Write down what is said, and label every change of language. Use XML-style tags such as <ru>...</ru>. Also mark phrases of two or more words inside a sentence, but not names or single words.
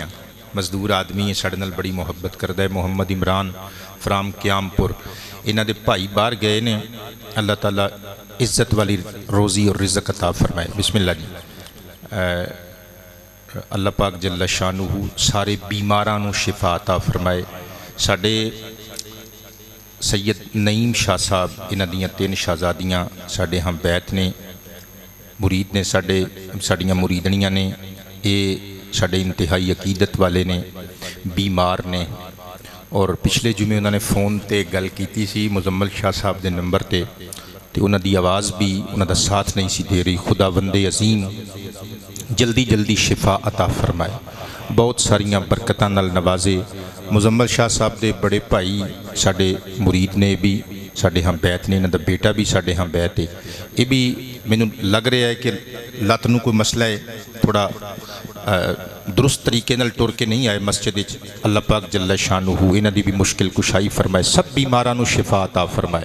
<pa>مزدور آدمی ہے، ساڈے نال بڑی محبت کردا ہے، محمد عمران فرام قیام پور۔ انہاں دے بھائی باہر گئے نے، اللہ تعالیٰ عزت والی روزی اور رزق عطا فرمائے۔</pa> <ar>بسم اللہ</ar> <pa>جی۔ اللہ پاک</pa> <ar>جل شانہ</ar> <pa>سارے بیماراں نو شفا عطا فرمائے۔ ساڈے سید نعیم شاہ صاحب انہاں دیاں 3 شہزادیاں ساڈے ہم بیت نے، مرید نے، ساڈیاں مریدنیاں نے، یہ ساڈے انتہائی عقیدت والے نے، بیمار نے، اور پچھلے جمعے انہوں نے فون تے گل کیتی سی مزمل شاہ صاحب دے نمبر تے انہوں دی آواز بھی انہوں دا ساتھ نہیں سی دے رہی۔ خداوند عظیم جلدی جلدی شفا عطا فرمائے، بہت ساریاں برکتاں نال نوازے۔ مزمل شاہ صاحب دے بڑے بھائی ساڈے مرید نے بھی ساڈے ہم بیت نے، انہوں دا بیٹا بھی ساڈے ہم بیت ہے۔ یہ بھی مینوں لگ رہا ہے کہ لت نو کوئی مسئلہ ہے، تھوڑا درست طریقے نال ٹر کے نہیں آئے مسجد۔ اللہ پاک</pa> <ar>جل شانہ</ar> <pa>انہاں دی بھی مشکل کشائی فرمائے، سب بیماراں نو شفا عطا فرمائے۔</pa>